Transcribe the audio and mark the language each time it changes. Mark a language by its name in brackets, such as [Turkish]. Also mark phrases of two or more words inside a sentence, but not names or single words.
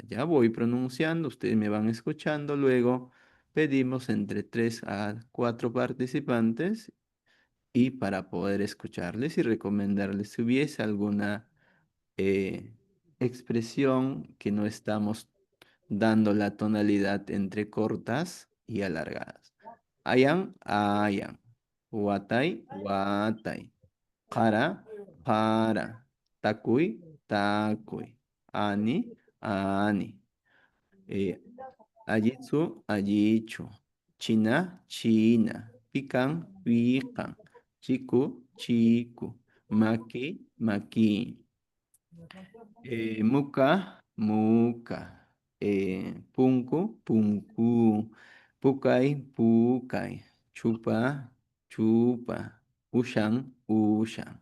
[Spanish] Ya voy pronunciando, ustedes me van escuchando, luego pedimos entre 3 a 4 participantes y para poder escucharles y recomendarles si hubiese alguna eh, expresión que no estamos dando la tonalidad entre cortas y alargadas. [Quechua] Ayan, ayan. Watay, watay. Qara, qara. Takuy, takuy. Ani, ani. Eh, Ajitsu, ajichu. China, china. Pican, pican. Chiku, chiku. Maki, maki. Muka, muka. Punku, punku. Pukai, pukai. Chupa, chupa. Ushan, ushan.